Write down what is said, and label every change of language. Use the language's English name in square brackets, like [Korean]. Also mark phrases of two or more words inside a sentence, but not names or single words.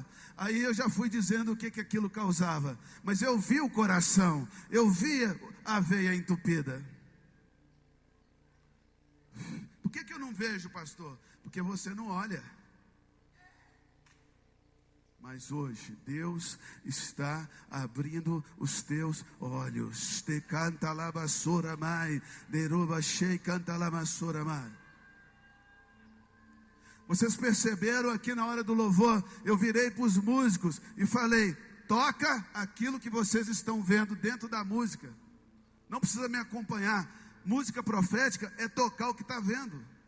[Portuguese] Aí eu já fui dizendo o que aquilo causava, mas eu vi o coração, eu vi a veia entupida. Por que eu não vejo, pastor? Porque você não olha. Mas hoje Deus está abrindo os teus olhos. Te canta la basura mai, deruba shei canta la basura mai. Vocês perceberam aqui na hora do louvor, eu virei para os músicos e falei: toca aquilo que vocês estão vendo dentro da música. Não precisa me acompanhar. Música profética é tocar o que está vendo.